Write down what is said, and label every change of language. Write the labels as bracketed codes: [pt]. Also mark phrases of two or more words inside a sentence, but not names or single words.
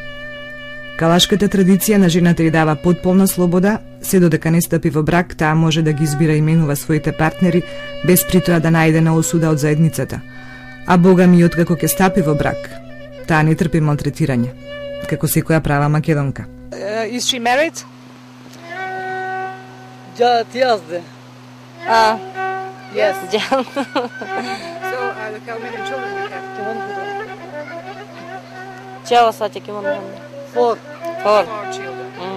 [mk] Калашката традиција на жената ја дава потполна слобода, се додека не стапи во брак, таа може да ги избира и именува своите партнери, без притоа да најде на осуда од заедницата. А бога ми, откако ќе стапи во брак, таа не трпи малтретирање, како секоја права македонка. [en] Is she married? Yes. Yes. So, how many children you have? Four children.